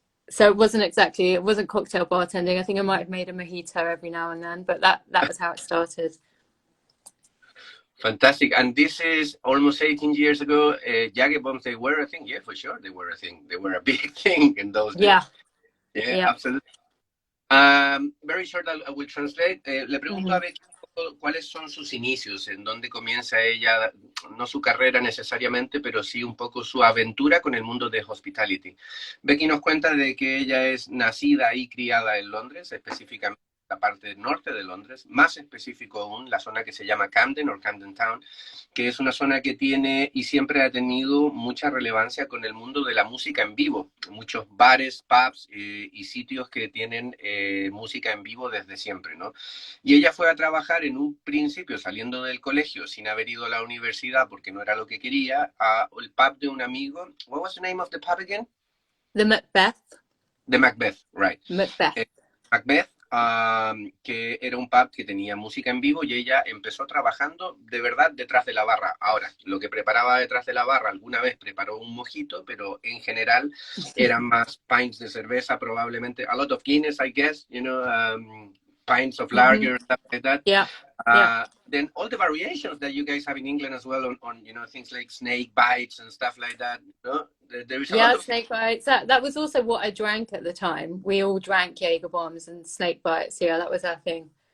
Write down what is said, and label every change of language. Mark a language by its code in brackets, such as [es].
[en] So it wasn't cocktail bartending. I think I might have made a mojito every now and then, but that was how it started. Fantastic. And this is almost 18 years ago. Jager bombs, they were a thing. Yeah, for sure. They were a thing. They were a big thing in those days. Yeah, absolutely. Very short, I will translate. [es] Le pregunto a Becky cuáles son sus inicios, en dónde comienza ella, no su carrera necesariamente, pero sí un poco su aventura con el mundo de hospitality. Becky nos cuenta de que ella es nacida y criada en Londres, específicamente la parte norte de Londres, más específico aún, la zona que se llama Camden o Camden Town, que es una zona que tiene y siempre ha tenido mucha relevancia con el mundo de la música en vivo. Muchos bares, pubs y sitios que tienen música en vivo desde siempre, ¿no? Y ella fue a trabajar en un principio, saliendo del colegio, sin haber ido a la universidad porque no era lo que quería, al pub de un amigo. [en] What was the name of the pub again? The Macbeth. The Macbeth, right. Macbeth. [es] Macbeth, que era un pub que tenía música en vivo y ella empezó trabajando de verdad detrás de la barra. Ahora, lo que preparaba detrás de la barra, alguna vez preparó un mojito, pero en general eran más pints de cerveza, probablemente. [en] A lot of Guinness, I guess, you know, pints of lager, stuff like that. Yeah. Then all the variations that you guys have in England as well on you know, things like snake bites and stuff like that. You know? There is a lot of snake bites. That was also what I drank at the time. We all drank Jaeger bombs and snake bites. Yeah, that was our thing.